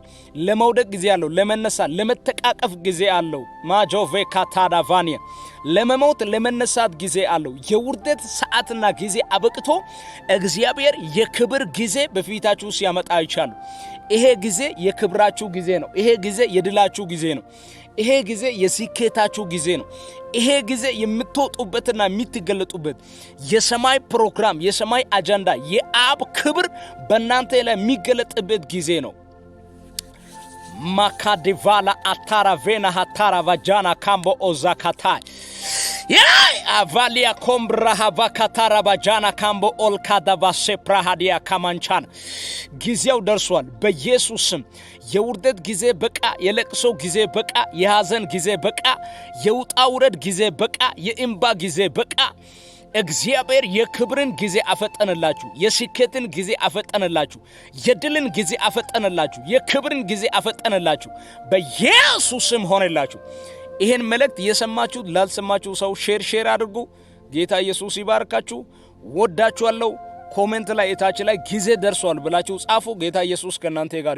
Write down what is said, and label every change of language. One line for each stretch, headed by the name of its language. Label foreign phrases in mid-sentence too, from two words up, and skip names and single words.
Amharic: ለመውደቅ ጊዜ አለው ለመነሳት ለመተቃቀፍ ጊዜ አለው ማጆቬ ካታዳቫኒያ ለመሞት ለመነሳት ጊዜ አለው የውርደት ሰዓትና ጊዜ አበቅቶ እግዚአብሔር የክብር ጊዜ በፊታችሁ ሲያመጣ ይቻላል ይሄ ጊዜ የክብራችሁ ጊዜ ነው ይሄ ጊዜ የድላችሁ ጊዜ ነው ይሄ ጊዜ የስኬታችሁ ጊዜ ነው ይሄ ጊዜ የምትወጡበትና የምትገለጡበት የሰማይ ፕሮግራም የሰማይ አጀንዳ የአብ ክብር በእናንተ ላይ የሚገለጥበት ጊዜ ነው ማካዲቫላ አታራቬና ሃታራቫጃና ካምቦ ኦዛካታይ avalia kombra havakatara bajana kambo olkadava seprahadia kamanchana ጊዜው ደርሷል በኢየሱስም የውርደት ጊዜ በቃ የለቅሶ ጊዜ በቃ የሐዘን ጊዜ በቃ የውጣ ውረድ ጊዜ በቃ የእምባ ጊዜ በቃ እግዚአብሔር የክብርን ጊዜ አፈጠነላችሁ የስኬትን ጊዜ አፈጠነላችሁ የድልን ጊዜ አፈጠነላችሁ የክብርን ጊዜ አፈጠነላችሁ በኢየሱስም ሆነላችሁ ይሄን መልእክት የሰማችሁ ላልሰማችሁ ሰው ሼር አድርጉ ጌታ ኢየሱስ ይባርካችሁ ወዳችኋለሁ ኮሜንት ላይ እታች ላይ ጊዜ ደርሷል ብላችሁ ጻፉ ጌታ ኢየሱስ ከናንተ ጋር